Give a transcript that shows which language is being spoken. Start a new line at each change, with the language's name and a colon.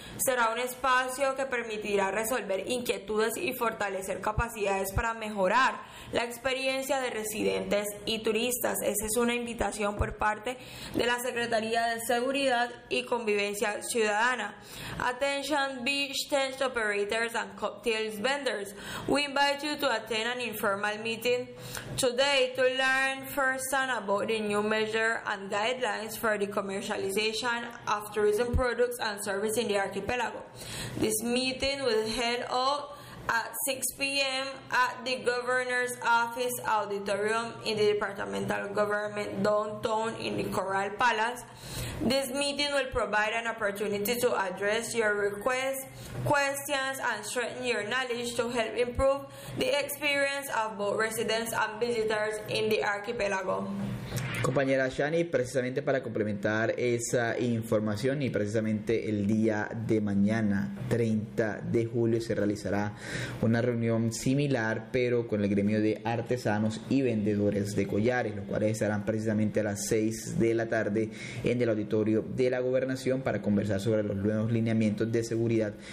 Spanish: Será un espacio que permitirá resolver inquietudes y fortalecer capacidades para mejorar la experiencia de residentes y turistas. Esa es una invitación por parte de la Secretaría de Seguridad y Convivencia Ciudadana.
English: Attention beach tent operators and cocktails vendors. We invite you to attend an informal meeting today to learn firsthand about the new measure and guidelines for the commercialization of tourism products and services in the archipelago. This meeting will head up at 6 p.m. at the Governor's Office Auditorium in the Departmental Government Downtown in the Coral Palace. This meeting will provide an opportunity to address your requests, questions, and strengthen your knowledge to help improve the experience of both residents and visitors in the archipelago.
Spanish: Compañera Shani, precisamente para complementar esa información y precisamente el día de mañana, 30 de julio, se realizará una reunión similar, pero con el gremio de artesanos y vendedores de collares, los cuales estarán precisamente a las 6 de la tarde en el auditorio de la Gobernación para conversar sobre los nuevos lineamientos de seguridad